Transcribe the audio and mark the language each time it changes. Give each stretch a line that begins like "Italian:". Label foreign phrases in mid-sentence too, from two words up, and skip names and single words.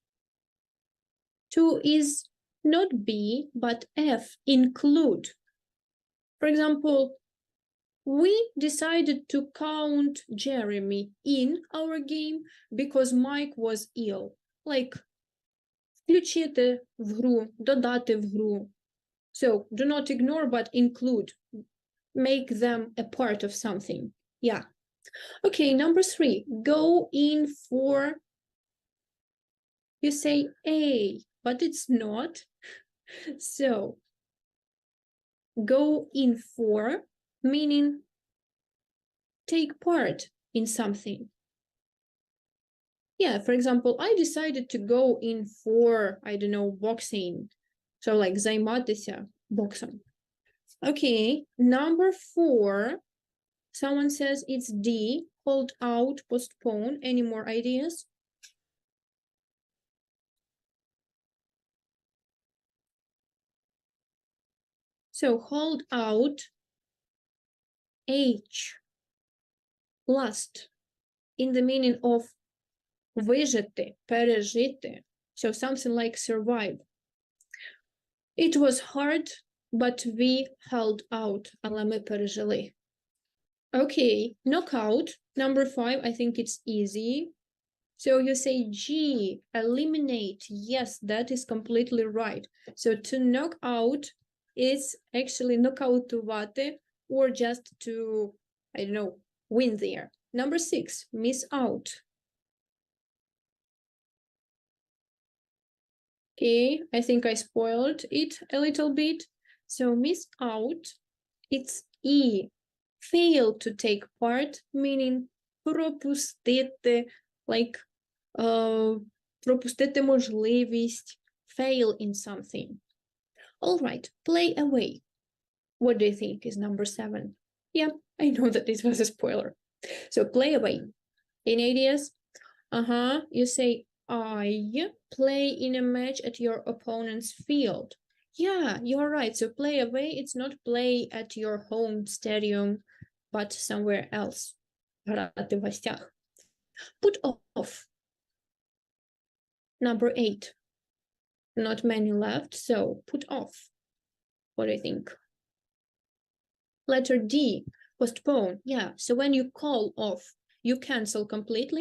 English: 2 is not B, but F, include. For example, we decided to count Jeremy in our game because Mike was ill. Like,
Ukrainian: включити в гру, додати в гру.
English: So, do not ignore, but include. Make them a part of something. Yeah. Okay, number 3, go in for, you say A, but it's not. So, go in for, meaning take part in something. Yeah, for example, I decided to go in for, I don't know, boxing. So like
Ukrainian: займатися боксом.
English: Okay, number 4, someone says it's D, hold out, postpone. Any more ideas? So hold out, H, last, in the meaning of
Ukrainian: вижити, пережити.
English: So something like survive. It was hard, but we held out,
Ukrainian: але ми пережили.
English: Okay, knockout, number 5, I think it's easy. So you say G, eliminate. Yes, that is completely right. So to knock out is actually нокаутувати, or just to, I don't know, win there. Number 6, miss out. Okay, I think I spoiled it a little bit. So miss out, it's E. Fail to take part, meaning пропустити, like
Ukrainian: пропустити можливість,
English: fail in something. All right, play away. What do you think is number 7? Yeah, I know that this was a spoiler. So play away. Any ideas? You say, I play in a match at your opponent's field. Yeah, you're right. So play away, it's not play at your home stadium, but somewhere else.
Ukrainian: Грати в гостях.
English: Put off. Number 8. Not many left, so put off. What do you think? Letter D, postpone. Yeah, so when you call off, you cancel completely.